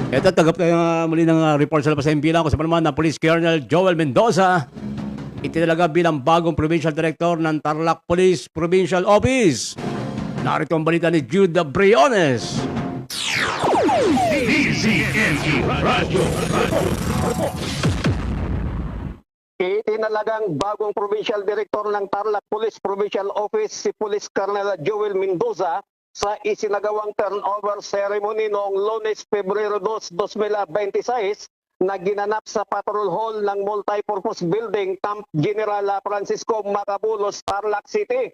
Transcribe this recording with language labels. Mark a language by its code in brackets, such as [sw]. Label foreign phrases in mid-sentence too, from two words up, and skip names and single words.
[tl] Ito, tagap tayo muli ng report sa labas sa impilang ko sa naman ng Police Colonel Joel Mendoza. Itinalaga bilang bagong Provincial Director ng Tarlac Police Provincial Office. Narito ang balita ni Jude Briones. Itinalagang bagong Provincial Director ng Tarlac Police Provincial Office si Police Colonel Joel Mendoza sa isinagawang turnover ceremony noong Lunes, Pebrero 2, 2026 na ginanap sa Patrol Hall ng Multipurpose Building, Camp General Francisco Macabulos, Tarlac City.